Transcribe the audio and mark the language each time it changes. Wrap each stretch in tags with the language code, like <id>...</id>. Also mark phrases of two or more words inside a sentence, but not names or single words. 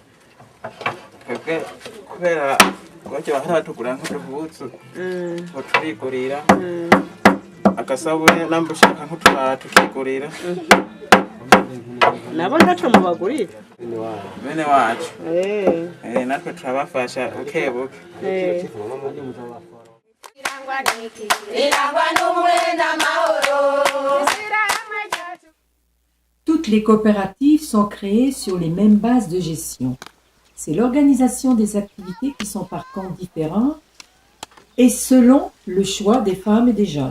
<rn>kubera bajya bahatugura nk'uduhuzu batubigurira agasabune namba ushaka nk'utubara tukigurira nabo ntaco mubagurira bene wacu natwe turabafasha bukebuke.</rn> <fr>Toutes les coopératives sont créées sur les mêmes bases de gestion. C'est l'organisation des activités qui sont par contre différentes et selon le choix des femmes et des jeunes.</fr>